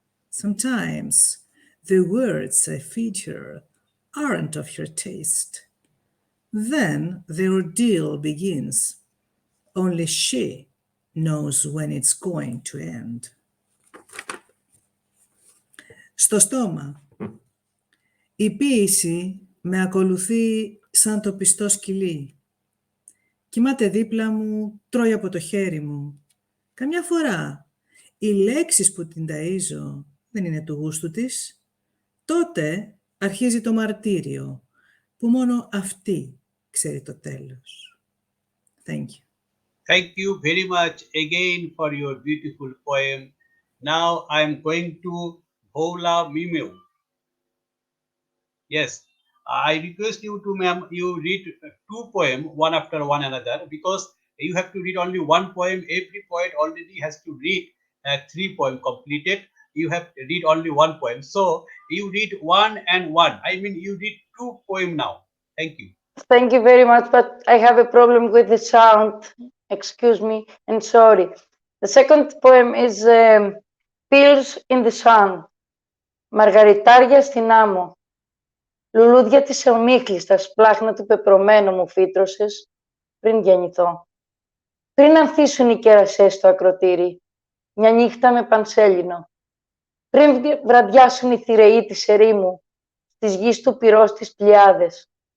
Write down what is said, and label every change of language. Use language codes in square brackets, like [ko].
[en] Sometimes the words I feed her aren't of her taste. Then the ordeal begins. Only she knows when it's going to end. [el] Στο στόμα. Η ποίηση με ακολουθεί σαν το πιστό σκυλί. Κοιμάται δίπλα μου, τρώει από το χέρι μου. Καμιά φορά οι λέξεις που την ταΐζω δεν είναι του γούστου της. Τότε αρχίζει το μαρτύριο, που μόνο αυτή ξέρει το τέλος. [en] Thank you. Thank you very much again for your beautiful poem. Now I am going to Voula memou. Yes, I request you to, ma'am, you read two poems one after one another, because you have to read only one poem. Every poet already has to read three poems completed. You have to read only one poem. So you read one and one. I mean, you read two poems now. Thank you. Thank you very much, but I have a problem with the sound. Excuse me and sorry. The second poem is Pills in the Sun. [el] Μαργαριτάρια στην άμμο. Λουλούδια της ομίχλης στα σπλάχνα του πεπρωμένου μου φύτρωσες πριν γεννηθώ. Πριν ανθίσουν οι κερασές στο ακροτήρι, μια νύχτα με πανσέλινο. Πριν βραδιάσουν οι θηρεοί της ερήμου, στις γης του πυρός τις πλιάδες.